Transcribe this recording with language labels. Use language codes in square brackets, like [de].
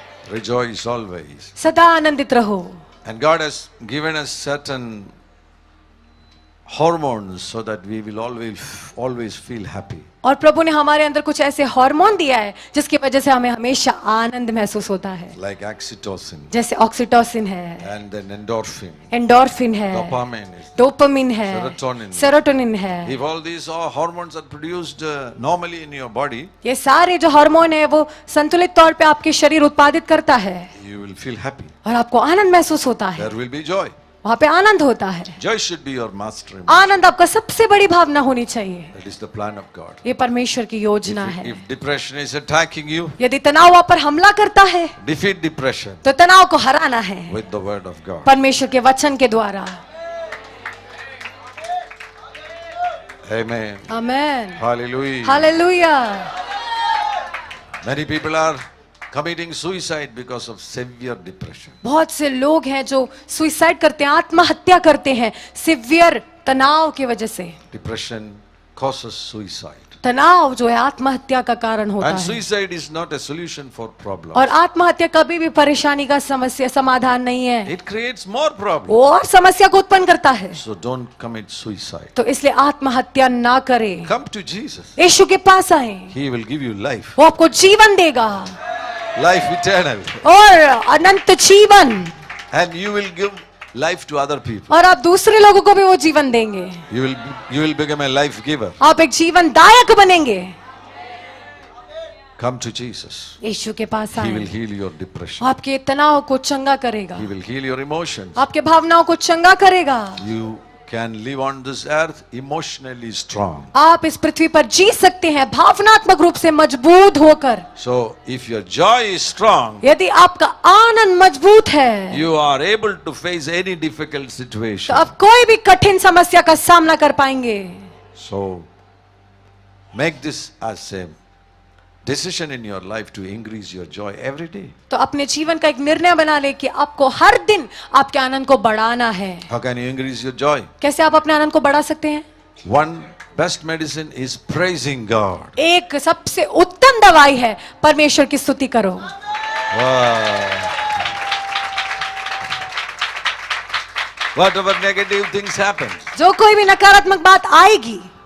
[en] Rejoice always. [hi] सदा आनंदित रहो। [en] And God has given us certain hormones so that we will always feel happy. [hi] और प्रभु ने हमारे अंदर कुछ ऐसे हार्मोन दिया है जिसकी वजह से हमें हमेशा आनंद महसूस होता है। [en] Like oxytocin [hi] जैसे ऑक्सीटोसिन है, [en] and then endorphin, [hi] एंडोर्फिन है, [en] dopamine is. [hi] डोपामिन है, [en] Serotonin. [hi] सेरोटोनिन है। [en] If all these hormones are produced normally in your body, [hi] ये सारे जो हार्मोन है वो संतुलित तौर पे आपके शरीर उत्पादित करता है [en] you will feel happy. [hi] और आपको आनंद महसूस होता है, [en] There will be joy. [hi] वहां पे आनंद होता है। [en] Joy should be your master. [hi] आनंद आपका सबसे बड़ी भावना होनी चाहिए। [en] That is the plan of God. [hi] ये परमेश्वर की योजना है। [en] If depression is attacking you, [hi] यदि तनाव आप पर हमला करता है [en] defeat depression [hi] तो तनाव को हराना है [en] with the word of God. [hi] परमेश्वर के वचन के द्वारा। [en] Amen. [hi] Amen, [en] Hallelujah. [hi] Hallelujah. [en] Many people are committing suicide because of severe depression. [hi] बहुत से लोग हैं जो सुइसाइड करते हैं, आत्महत्या करते हैं सिवियर तनाव की वजह से। [en] Depression causes suicide. [hi] तनाव जो है आत्महत्या का कारण होता [en] And [hi] है। [en] suicide is not a solution for problems. [hi] और आत्महत्या कभी भी परेशानी का समस्या समाधान नहीं है, [en] It creates more problems. [hi] वो और समस्या को उत्पन्न करता है। [en] So don't commit suicide. [hi] तो इसलिए आत्महत्या ना करें, [en] Come to Jesus. [hi] यीशु के पास आए, [en] He will give you life. [hi] वो आपको जीवन देगा [en] Life eternal. [hi] और अनंत जीवन, [en] And you will give life to other people. [hi] और आप दूसरे लोगों को भी वो जीवन देंगे। [en] You will become a life giver. [hi] आप एक जीवन दायक बनेंगे। [en] Come to Jesus. [hi] यीशु के पास [en] He will [hi] आए, [en] heal your depression. [hi] आपके तनाव को चंगा करेगा, [en] He will heal your emotions. [hi] आपके भावनाओं को चंगा करेगा। [en] You can live on this earth emotionally strong. [hi] आप इस पृथ्वी पर जी सकते हैं भावनात्मक रूप से मजबूत होकर। [en] So if your joy is strong, [hi] यदि आपका आनंद मजबूत है [en] you are able to face any difficult [hi] तो [en] situation. [hi] आप कोई भी कठिन समस्या का सामना कर पाएंगे। [en] So make this as a decision in your life to increase your joy every day. [hi] तो अपने जीवन का एक निर्णय बना ले कि आपको हर दिन आपके आनंद को बढ़ाना है। [en] How can you increase your joy? [hi] कैसे आप अपने आनंद को बढ़ा सकते हैं? [en] One best medicine is praising God. [hi] एक सबसे उत्तम दवाई है परमेश्वर की स्तुति करो। [en] Wow. Whatever negative things happen, [hi] जो कोई भी नकारात्मक बात आएगी